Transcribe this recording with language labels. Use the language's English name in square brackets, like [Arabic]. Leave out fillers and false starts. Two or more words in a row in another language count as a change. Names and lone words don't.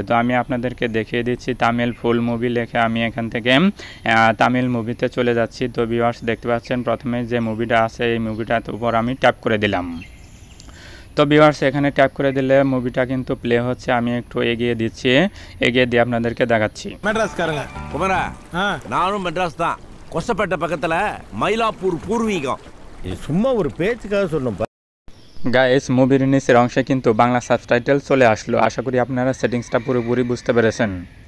[Bangla] তো আমি আপনাদেরকে দেখিয়ে দিচ্ছি, [English] Tamil full movie [Bangla] লিখে আমি এখান থেকে তামিল মুভিতে চলে যাচ্ছি। তো ভিউয়ার্স, দেখতে পাচ্ছেন প্রথমে যে মুভিটা আছে এই মুভিটার উপর আমি ট্যাপ করে দিলাম। তো ভিউয়ার্স, এখানে ট্যাপ করে দিলে মুভিটা কিন্তু প্লে হচ্ছে। আমি একটু এগিয়ে দিচ্ছি, এগিয়ে দিয়ে আপনাদেরকে দেখাচ্ছি। [Tamil] மெட்ராஸ்காரங்க குமரா, நானும் மெட்ராஸ் தான். கொசப்பேட்டை பக்கத்துல மயிலாப்பூர் பூர்வீகம். இது சும்மா ஒரு பேச்சுக்காக சொன்னோம். [Bangla] গাইস, মুভির নিচের অংশে কিন্তু বাংলা সাবটাইটেল চলে আসলো। আশা করি আপনারা সেটিংসটা পুরোপুরি বুঝতে পেরেছেন।